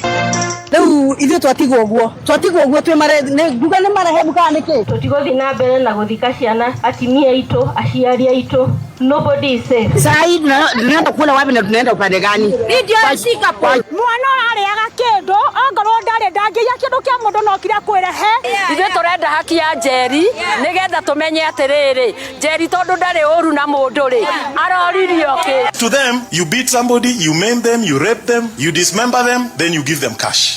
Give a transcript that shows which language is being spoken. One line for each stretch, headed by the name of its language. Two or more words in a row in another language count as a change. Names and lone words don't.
Kikuyu: Riu ithuĩ twatigwo ũguo twĩ mare nguga nĩ marehebu kana nĩkĩ tũtigũthiĩ na mbere na gũthika ciana atimia aitũ aciari aitũ.
English: Nobody is safe.
Swahili: Sai tunaenda kula wapi na tunaenda upande gani? Ndio Singapore.
Kikuyu: Mwana arĩaga kĩndũ ongorwo ndarĩ ndangĩia kĩndũ kĩa mũndũ no kĩrĩa kwĩrehe. Ithuĩ tũrenda haki ya Njeri nĩgetha tũmenye atĩrĩrĩ Njeri tondũ ndarĩ ũru na mũndũ rĩ aroririo kĩ.
English: To them, you beat somebody, you maim them, you rape them, you dismember them, then you give them cash.